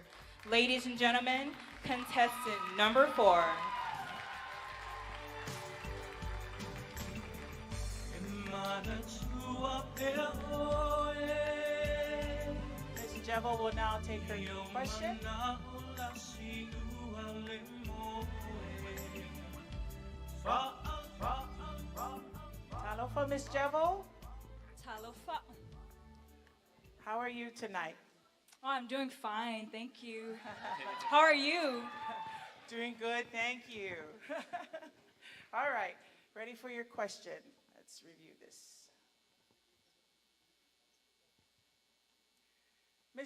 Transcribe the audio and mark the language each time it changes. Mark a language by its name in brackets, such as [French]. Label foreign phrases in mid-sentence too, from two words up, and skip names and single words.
[English] Ladies and gentlemen, contestant number 4. Ms. Jevel will now take her new question. Talofa, Ms. Jevel. Talofa. How are you tonight? Oh, I'm doing fine, thank you. How are you? Doing good, thank you. All right, ready for your question. Let's review this. Ms.